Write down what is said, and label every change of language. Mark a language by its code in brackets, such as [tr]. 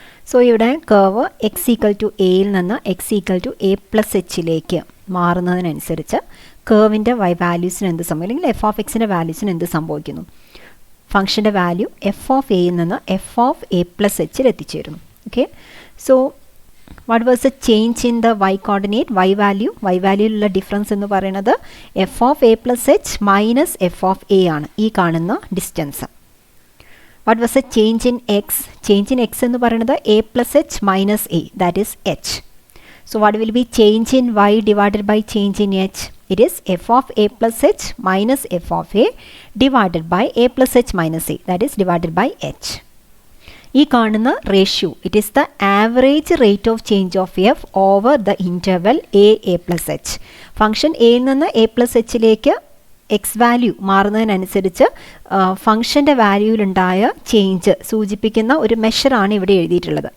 [ml] So ഇവിടെ curve X equal to എയിൽ നിന്ന് X equal to A plus എച്ചിലേക്ക് മാറുന്നതിനനുസരിച്ച് കർവിൻ്റെ വാല്യൂസിന് എന്ത് സംഭവിക്കും, അല്ലെങ്കിൽ എഫ് ഓഫ് എക്സിൻ്റെ വാല്യൂസിന് എന്ത് സംഭവിക്കുന്നു? ഫംഗ്ഷൻ്റെ വാല്യൂ എഫ് ഓഫ് എയിൽ നിന്ന് എഫ് ഓഫ് എ പ്ലസ് എച്ചിൽ എത്തിച്ചേരുന്നു. [en] Okay, so what was the change in the y coordinate? y value difference [ml] എന്ന് പറയുന്നത് [en] f of a plus h minus f of a [ml] ആണ്, ഈ കാണുന്ന distance. [en] what was the change in x? change in x [ml] എന്ന് പറയുന്നത് [en] a plus h minus a, that is h. so what will be change in y divided by change in h? it is f of a plus h minus f of a divided by a plus h minus a, that is divided by h. [ml] ഈ കാണുന്ന ratio [en] It is the average rate of change of F over the interval A plus H. [ml] Function എയിൽ നിന്ന് A plus എച്ചിലേക്ക് X value മാറുന്നതിനനുസരിച്ച് ഫംഗ്ഷൻ്റെ വാല്യൂവിലുണ്ടായ change സൂചിപ്പിക്കുന്ന ഒരു മെഷറാണ് ഇവിടെ എഴുതിയിട്ടുള്ളത്.